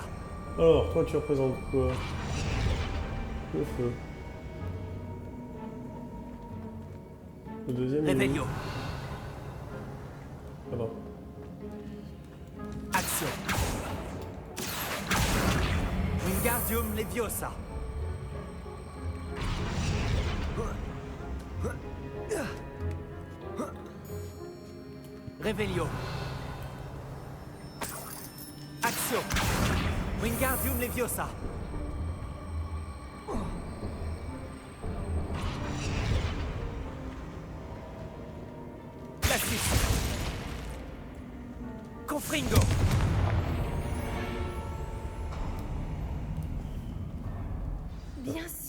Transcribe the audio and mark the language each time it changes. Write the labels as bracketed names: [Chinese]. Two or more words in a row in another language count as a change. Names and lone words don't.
[French] Alors, toi, tu représentes quoi? Le feu. Le deuxième, il est où? [Latin] Revelio. [French] Là-bas. Action. [Latin] Wingardium Leviosa. Revelio. Action. Wingardium Leviosa. [French] La suite. [Latin] Confringo. [French] Bien sûr.